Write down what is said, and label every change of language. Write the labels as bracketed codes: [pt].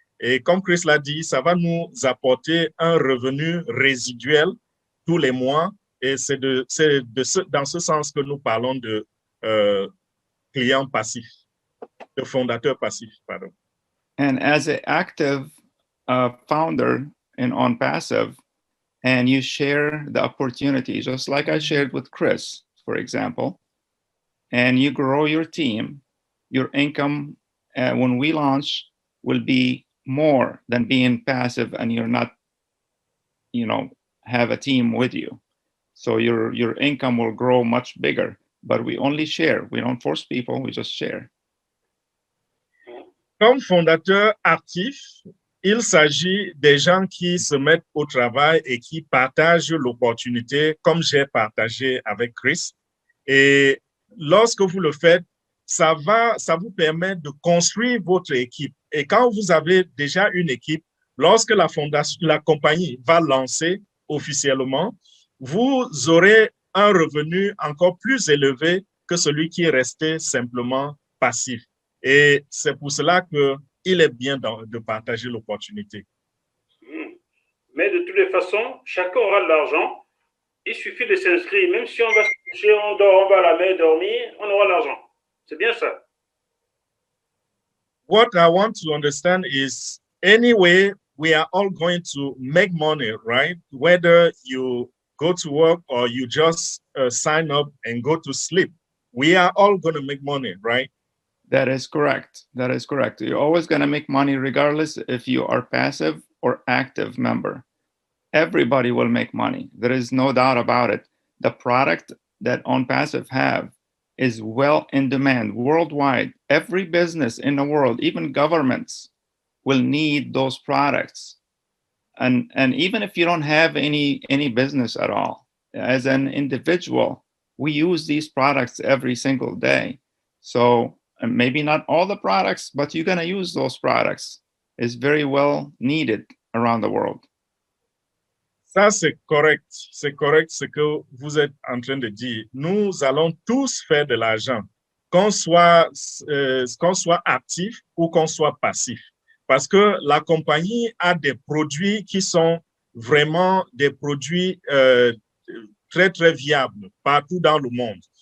[fr] Et comme Chris l'a dit, ça va nous apporter un revenu résiduel tous les mois. Et c'est dans ce sens que nous parlons de clients passifs, de fondateurs passifs, pardon. [en] And as an active founder in OnPassive, and you share the opportunity, just like I shared with Chris, for example, and you grow your team, your income when we launch will be more than being passive and you're not, have a team with you. So your income will grow much bigger, but we only share. We don't force people, we just share. [fr] Comme fondateur actif, il s'agit des gens qui se mettent au travail et qui partagent l'opportunité, comme j'ai partagé avec Chris. Et lorsque vous le faites, ça vous permet de construire votre équipe. Et quand vous avez déjà une équipe, lorsque la compagnie va lancer officiellement, vous aurez un revenu encore plus élevé que celui qui est resté simplement passif. Et c'est pour cela qu'il est bien de partager l'opportunité. Mais de toutes les façons, chacun aura de l'argent. Il suffit de s'inscrire. Même si on va se coucher, on va à la mer dormir, on aura l'argent. C'est bien ça. [en] What I want to understand is, anyway, we are all going to make money, right? Whether you go to work or you just sign up and go to sleep, we are all going to make money, right? That is correct. That is correct. You're always going to make money regardless if you are passive or active member. Everybody will make money. There is no doubt about it. The product that OnPassive have is well in demand worldwide. Every business in the world, even governments, will need those products. And even if you don't have any business at all, as an individual, we use these products every single day. So maybe not all the products, but you're going to use those products. It's very well needed around the world. [fr] Ça, c'est correct. C'est correct ce que vous êtes en train de dire. Nous allons tous faire de l'argent, qu'on soit actif ou qu'on soit passif. Parce que la compagnie a des produits qui sont vraiment des produits très, très viables partout dans le monde.